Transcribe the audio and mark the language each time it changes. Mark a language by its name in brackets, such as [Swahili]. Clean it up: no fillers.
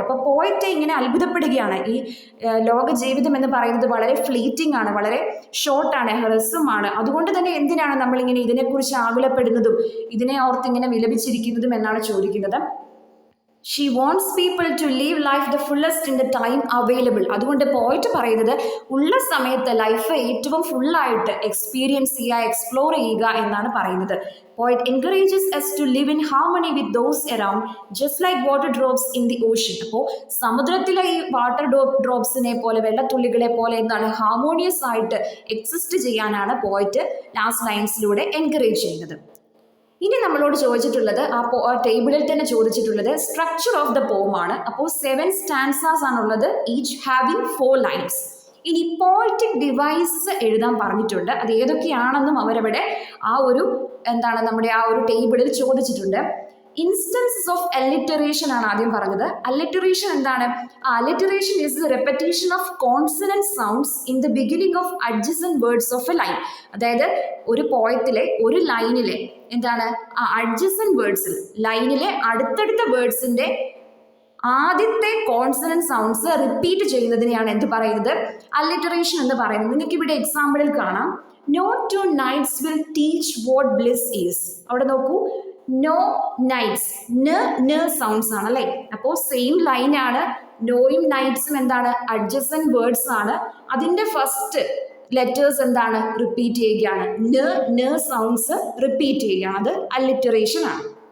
[Malayalam] അപ്പോൾ പോയറ്റ് ഇങ്ങനെ അത്ഭുതപ്പെടുകയാണ്. ഈ ലോക ജീവിതം എന്ന് പറയുന്നത് വളരെ ഫ്ലീറ്റിംഗ് ആണ്, വളരെ ഷോർട്ടാണ്, ഹ്രസ്വമാണ്. അതുകൊണ്ട് തന്നെ എന്തിനാണ് നമ്മളിങ്ങനെ ഇതിനെക്കുറിച്ച് ആകുലപ്പെടുന്നതും ഇതിനെ ഓർത്ത് ഇങ്ങനെ വിലപിച്ചിരിക്കുന്നതും എന്നാണ് ചോദിക്കുന്നത്. [English] She wants people to live life the fullest in the time available. [Malayalam] അതുകൊണ്ട് പോയിട്ട് പറയുന്നത് ഉള്ള സമയത്ത് ലൈഫ് ഏറ്റവും ഫുള്ളായിട്ട് എക്സ്പീരിയൻസ് ചെയ്യുക, എക്സ്പ്ലോർ ചെയ്യുക എന്നാണ് പറയുന്നത്. [English] Poet encourages us to live in harmony with those around, just like water drops in the ocean. [Malayalam] അപ്പോൾ സമുദ്രത്തിലെ ഈ വാട്ടർ ഡ്രോപ്സിനെ പോലെ, വെള്ളത്തുള്ളികളെ പോലെ എന്താണ് ഹാർമോണിയസ് ആയിട്ട് എക്സിസ്റ്റ് ചെയ്യാനാണ് പോയിട്ട് ലാസ്റ്റ് ലൈൻസിലൂടെ എൻകറേജ് ചെയ്യുന്നത്. ഇനി നമ്മളോട് ചോദിച്ചിട്ടുള്ളത് ആ ടേബിളിൽ തന്നെ ചോദിച്ചിട്ടുള്ളത് [English] structure of the poem [Malayalam] ആണ്. അപ്പോൾ 7 സ്റ്റാൻസാസ് ആണുള്ളത്, [English] Each having 4 lines. [Malayalam] ഇനി പോയറ്റിക് ഡിവൈസസ് എഴുതാൻ പറഞ്ഞിട്ടുണ്ട്. അത് ഏതൊക്കെയാണെന്നും അവരവിടെ ആ ഒരു എന്താണ് നമ്മുടെ ആ ഒരു ടേബിളിൽ ചോദിച്ചിട്ടുണ്ട്. [English] instances of alliteration [Malayalam] ആണ് ആദ്യം പറഞ്ഞത്. അലിറ്ററേഷൻ എന്താണ്? [English] Alliteration is the repetition of consonant sounds in the beginning of adjacent words of a line. [Malayalam] അതായത് ഒരു പോയത്തിലെ ഒരു ലൈനിലെ എന്താണ് അഡ്ജസന്റ് വേർഡ്സിൽ, ലൈനിലെ അടുത്തടുത്ത വേർഡ്സിന്റെ ആദ്യത്തെ കോൺസണന്റ് സൗണ്ട്സ് റിപ്പീറ്റ് ചെയ്യുന്നതിനെയാണ് എന്ത് പറയുന്നത്? അലിറ്ററേഷൻ എന്ന് പറയുന്നത്. നിങ്ങൾക്ക് ഇവിടെ എക്സാമ്പിളിൽ കാണാം. [English] No two nights will teach what bliss is. [Malayalam] അവിടെ നോക്കൂ, നോ നൈറ്റ്സ്, ന സൗണ്ട്സ് ആണ് അല്ലേ. അപ്പോൾ സെയിം ലൈൻ ആണ്. നോയും നൈറ്റ്സും എന്താണ് അഡ്ജസന്റ് വേർഡ്സ് ആണ്. അതിന്റെ ഫസ്റ്റ് ലെറ്റേഴ്സ് എന്താണ് റിപ്പീറ്റ് ചെയ്യുകയാണ്. ന സൗണ്ട്സ് റിപ്പീറ്റ് ചെയ്യുകയാണ്. അത് അലിറ്ററേഷൻ ആണ്.